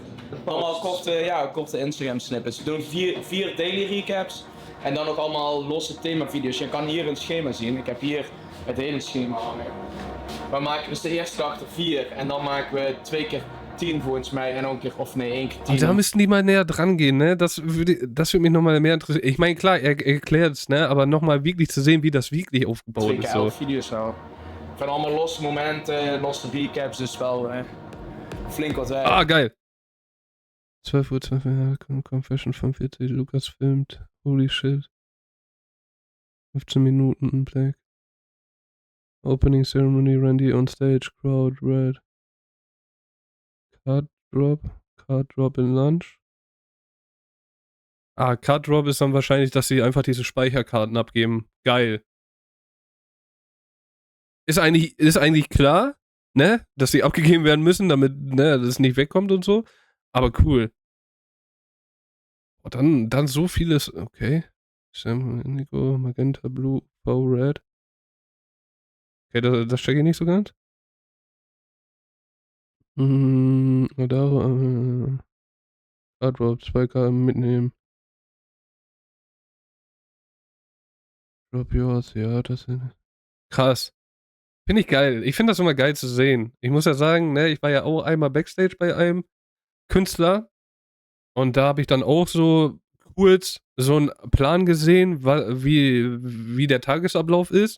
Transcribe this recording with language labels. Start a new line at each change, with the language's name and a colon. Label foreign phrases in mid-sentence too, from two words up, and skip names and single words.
Dutch: Allemaal korte Instagram snippets. We doen 4 daily recaps. En dan ook allemaal losse themavideo's. Je kan hier een schema zien. Ik heb hier het hele schema hangen. We maken dus de eerste dag er 4 en dan maken we 2 keer 10 volgens mij en ook een keer, 1 keer 10.
German: Und da müssten die mal näher dran gehen, ne? Das würde mich nochmal mehr interessieren. Ich meine, klar, er erklärt es, ne? Aber nochmal wirklich zu sehen, wie das wirklich aufgebaut
Dutch: 2 keer
German: ist.
Dutch: 11 video's wel. Van allemaal losse momenten, losse recaps, dus wel flink wat werk.
German: Ah, geil. 12 Uhr, Confession 45, Lukas filmt.
English: Holy shit.
German: 15 Minuten, Black.
English: Opening Ceremony, Randy on stage, crowd, red. Card Drop in Lunch.
German: Ah,
English: Card Drop
German: ist dann wahrscheinlich, dass sie einfach diese Speicherkarten abgeben. Geil. Ist eigentlich klar, ne? Dass sie abgegeben werden müssen, damit, ne, das nicht wegkommt und so. Aber cool. Oh, dann so vieles. Okay. Sam, Indigo, Magenta, Blue, V, Red. Okay, das checke ich nicht so ganz. Card 2 Karten mitnehmen.
English: Drop yours,
German: ja, das ist krass. Finde ich geil. Ich finde das immer geil zu sehen. Ich muss ja sagen, ne, ich war ja auch einmal Backstage bei einem Künstler und da habe ich dann auch so kurz so einen Plan gesehen, wie der Tagesablauf ist.